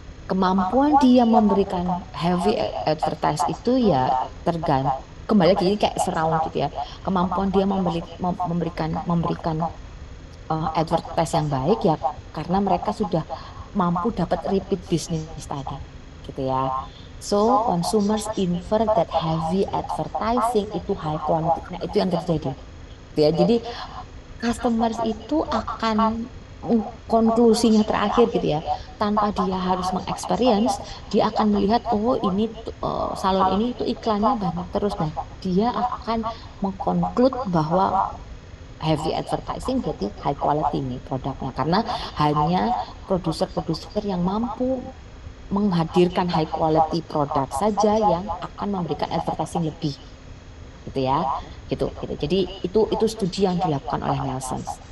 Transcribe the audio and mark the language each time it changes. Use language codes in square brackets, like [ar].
[id] Kemampuan dia memberikan heavy advertise itu ya tergantung kembali lagi ini kayak surround gitu ya. Kemampuan dia memberikan advertise yang baik ya karena mereka sudah mampu dapat repeat bisnis tadi gitu ya. [en] So consumers infer that heavy advertising [id] itu [en] high quality. [id] Nah, itu yang terjadi. Gitu ya. Jadi customers itu akan konklusinya terakhir gitu ya. Tanpa dia harus mengexperience, dia akan melihat oh ini salon ini tuh iklannya banyak terus. Nah, dia akan mengkonklud bahwa heavy advertising berarti high quality nih produknya karena hanya produser-produser yang mampu menghadirkan high quality produk saja yang akan memberikan advertising lebih gitu ya gitu jadi itu studi yang dilakukan oleh Nelson.